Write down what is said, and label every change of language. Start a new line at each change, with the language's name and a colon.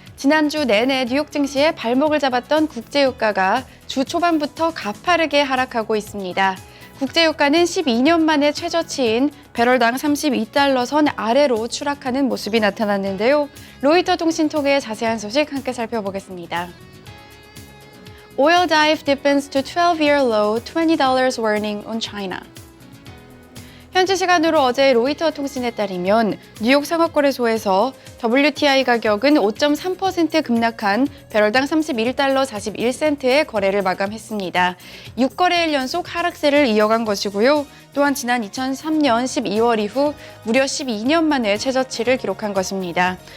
Korean: 지난주 내내 뉴욕 증시에 발목을 잡았던 국제유가가 주 초반부터 가파르게 하락하고 있습니다. 국제유가는 12년 만에 최저치인 배럴당 32달러 선 아래로 추락하는 모습이 나타났는데요. 로이터 통신 통해 자세한 소식 함께 살펴보겠습니다.
English: Oil dive deepens to 12-year low, $20 warning on China.
Korean: 현지 시간으로 어제 로이터 통신에 따르면 뉴욕 상업거래소에서 WTI 가격은 5.3% 급락한 배럴당 31달러 41센트의 거래를 마감했습니다. 6거래일 연속 하락세를 이어간 것이고요. 또한 지난 2003년 12월 이후 무려 12년 만에 최저치를 기록한 것입니다.